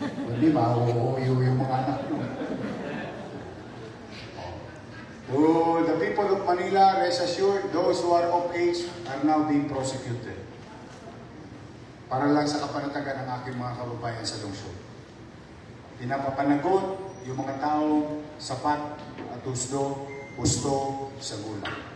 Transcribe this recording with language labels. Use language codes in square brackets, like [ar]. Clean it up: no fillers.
[tl] Hindi ba, uuwi yung mga anak nyo. [en] To the people of Manila, rest assured, those who are of age are now being prosecuted. [tl] Para lang sa kapanatagan ng aking mga kababayan sa lungsod. Pinapapanagot yung mga taong sapat at gusto sa gulang.